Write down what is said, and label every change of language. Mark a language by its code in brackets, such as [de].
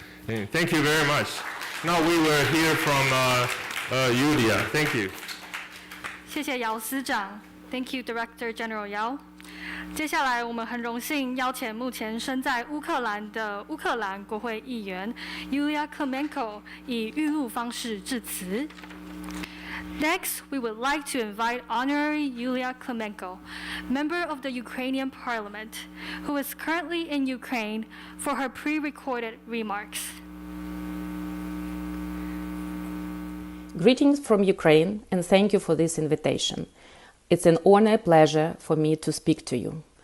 [en] And thank you very much. Now we will hear from Yulia. Thank you. [zh] 谢谢姚司长 [en] ，Thank you, Director General Yao。 [zh] 接下来，我们很荣幸邀请目前身在乌克兰的乌克兰国会议员 Yulia Klimenko 以预录方式致辞。 [en] Next, we would like to invite Honorary Yulia Klimenko, member of the Ukrainian Parliament, who is currently in Ukraine, for her pre-recorded remarks. Greetings from Ukraine, and thank you for this invitation. It's an honor and pleasure for me to speak to you.